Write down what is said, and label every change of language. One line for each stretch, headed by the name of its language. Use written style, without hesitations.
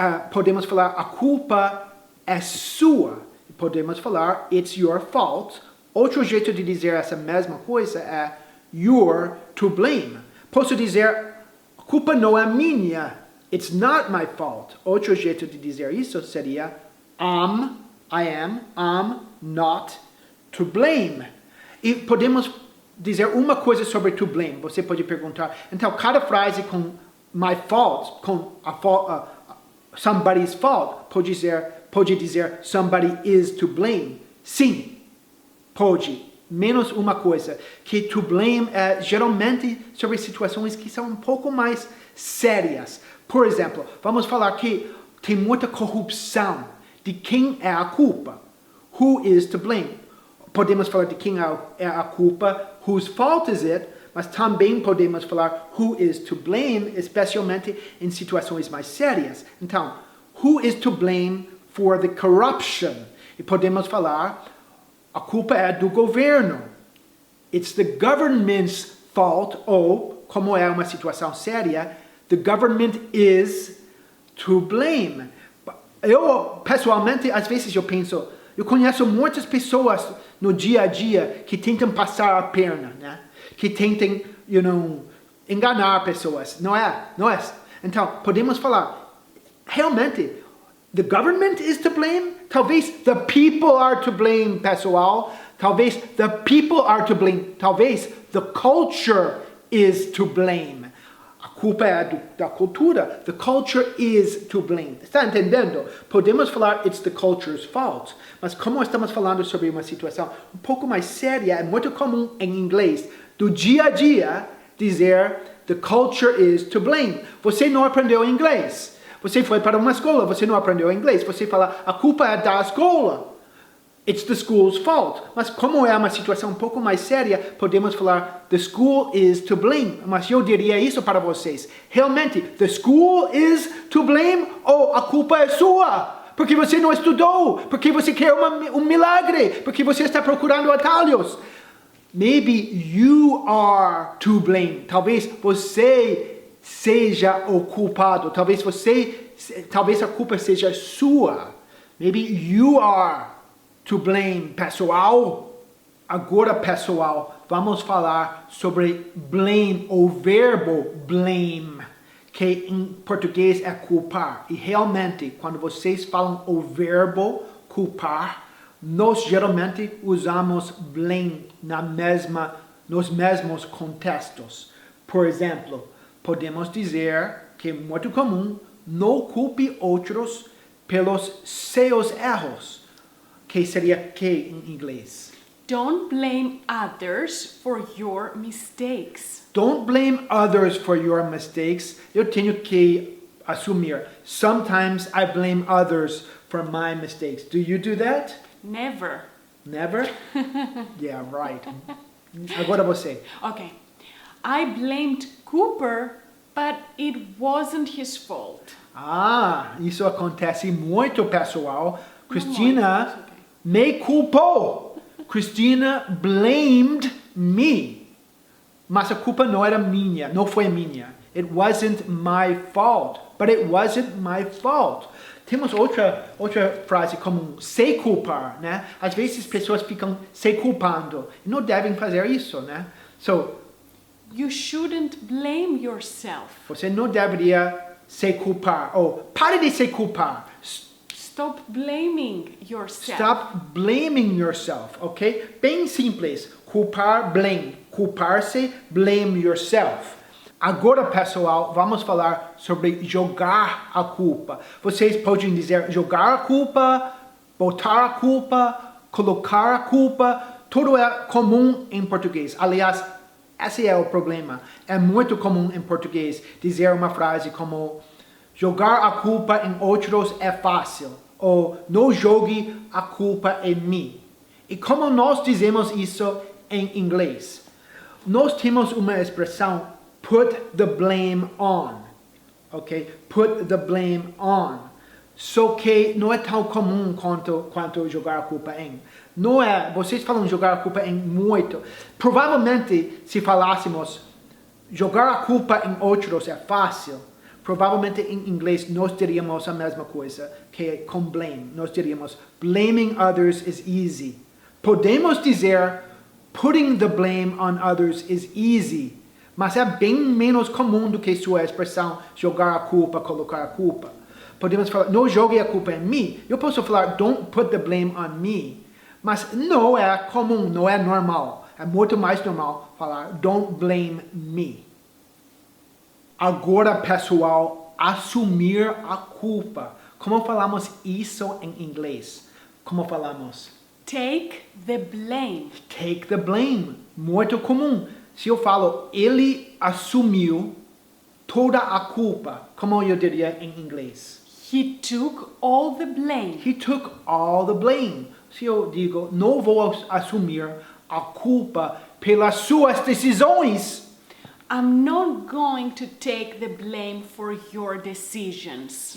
Portuguese: Podemos falar a culpa é sua. Podemos falar
English: it's your fault.
Portuguese: Outro jeito de dizer essa mesma coisa é
English: you're to blame.
Portuguese: Posso dizer, a culpa não é minha.
English: It's not my fault.
Portuguese: Outro jeito de dizer isso seria
English: I'm not to blame.
Portuguese: E podemos dizer uma coisa sobre to blame. Você pode perguntar, então cada frase com
English: my fault,
Portuguese: com
English: somebody's fault,
Portuguese: pode dizer
English: somebody is to blame.
Portuguese: Sim, pode. menos uma coisa, que to blame é geralmente sobre situações que são um pouco mais sérias. Por exemplo, vamos falar que tem muita corrupção. De quem é a culpa?
English: Who is to blame?
Portuguese: Podemos falar de quem é a culpa,
English: whose fault is it,
Portuguese: mas também podemos falar
English: who is to blame,
Portuguese: especialmente em situações mais sérias. Então,
English: who is to blame for the corruption?
Portuguese: E podemos falar, a culpa é do governo.
English: It's the government's fault,
Portuguese: ou, como é uma situação séria,
English: the government is to blame.
Portuguese: Eu, pessoalmente, às vezes eu penso, eu conheço muitas pessoas no dia a dia que tentam passar a perna, né? Que tentam, enganar pessoas. Não é? Então, podemos falar, realmente,
English: the government is to blame?
Portuguese: Talvez
English: the people are to blame,
Portuguese: pessoal.
English: Talvez the people are to blame.
Portuguese: Talvez
English: the culture is to blame.
Portuguese: A culpa é da cultura.
English: The culture is to blame.
Portuguese: Está entendendo? Podemos falar
English: it's the culture's fault.
Portuguese: Mas como estamos falando sobre uma situação um pouco mais séria, é muito comum em inglês, do dia a dia, dizer
English: the culture is to blame.
Portuguese: Você não aprendeu inglês. Você foi para uma escola, você não aprendeu inglês. Você fala, a culpa é da escola.
English: It's the school's fault.
Portuguese: Mas como é uma situação um pouco mais séria, podemos falar,
English: the school is to blame.
Portuguese: Mas eu diria isso para vocês. Realmente,
English: the school is to blame
Portuguese: ou a culpa é sua? Porque você não estudou, porque você quer um milagre, porque você está procurando atalhos.
English: Maybe you are to blame.
Portuguese: Talvez você seja o culpado. Talvez a culpa seja sua.
English: Maybe you are to blame,
Portuguese: pessoal. Agora, pessoal, vamos falar sobre blame, o verbo blame, que em português é culpar. E realmente, quando vocês falam o verbo culpar, nós geralmente usamos blame nos mesmos contextos. Por exemplo, podemos dizer que é muito comum, não culpe outros pelos seus erros. Que seria que em inglês?
English: Don't blame others for your mistakes. Don't blame others for your mistakes.
Portuguese: Eu tenho que assumir.
English: Sometimes I blame others for my mistakes. Do you do that? Never. Never? Yeah, right.
Portuguese: Agora você.
English: Okay. I blamed Cooper, but it wasn't his fault.
Portuguese: Isso acontece muito, pessoal. Cristina me culpou.
English: Christina blamed me.
Portuguese: Mas a culpa não era minha, não foi minha.
English: It wasn't my fault. But it wasn't my fault.
Portuguese: Temos outra frase como se culpar, né? Às vezes pessoas ficam se culpando. Não devem fazer isso, né?
English: So, you shouldn't blame yourself.
Portuguese: Você não deveria se culpar. Ou pare de se culpar.
English: Stop blaming yourself. Stop blaming yourself, ok?
Portuguese: Bem simples. Culpar, blame.
English: Culpar-se, blame yourself.
Portuguese: Agora, pessoal, vamos falar sobre jogar a culpa. Vocês podem dizer jogar a culpa, botar a culpa, colocar a culpa. Tudo é comum em português. Aliás, esse é o problema. É muito comum em português dizer uma frase como jogar a culpa em outros é fácil. Ou não jogue a culpa em mim. E como nós dizemos isso em inglês? Nós temos uma expressão
English: put the blame on.
Portuguese: Ok?
English: Put the blame on.
Portuguese: Só que não é tão comum quanto jogar a culpa em. Não é, vocês falam jogar a culpa em muito. Provavelmente, se falássemos jogar a culpa em outros é fácil, provavelmente em inglês nós diríamos a mesma coisa que é com blame. Nós diríamos
English: blaming others is easy.
Portuguese: Podemos dizer
English: putting the blame on others is easy,
Portuguese: mas é bem menos comum do que sua expressão jogar a culpa, colocar a culpa. Podemos falar não jogue a culpa em mim. Eu posso falar
English: don't put the blame on me,
Portuguese: mas não é comum, não é normal. É muito mais normal falar
English: don't blame me.
Portuguese: Agora, pessoal, assumir a culpa. Como falamos isso em inglês? Como falamos?
English: Take the blame. Take the blame.
Portuguese: Muito comum. Se eu falo, ele assumiu toda a culpa, como eu diria em inglês?
English: He took all the blame. He took all the blame.
Portuguese: Se eu digo, não vou assumir a culpa pelas suas decisões.
English: I'm not going to take the blame for your decisions.